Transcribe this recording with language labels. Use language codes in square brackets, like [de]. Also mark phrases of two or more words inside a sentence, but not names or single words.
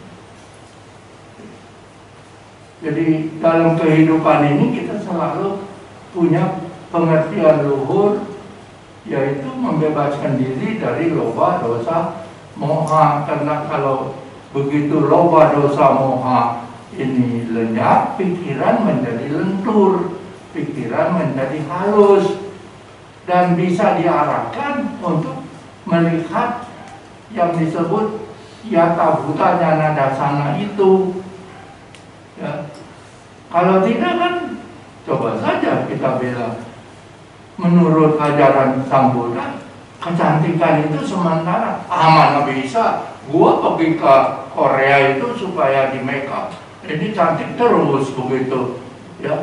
[id] Jadi dalam kehidupan ini kita selalu punya pengertian luhur, yaitu membebaskan diri dari [pi] loba, dosa, moha. [id] Karena kalau begitu [pi] loba, dosa, moha [id] ini lenyap, pikiran menjadi lentur, pikiran menjadi halus, dan bisa diarahkan untuk melihat yang disebut [pi] yata bhuta nyana dasana [id] itu. Ya. Kalau tidak kan coba saja kita bilang, menurut ajaran Sang Buddha, kecantikan itu sementara. Mana bisa, gua pergi ke Korea itu supaya di [en] make up, [id] ini cantik terus begitu, ya.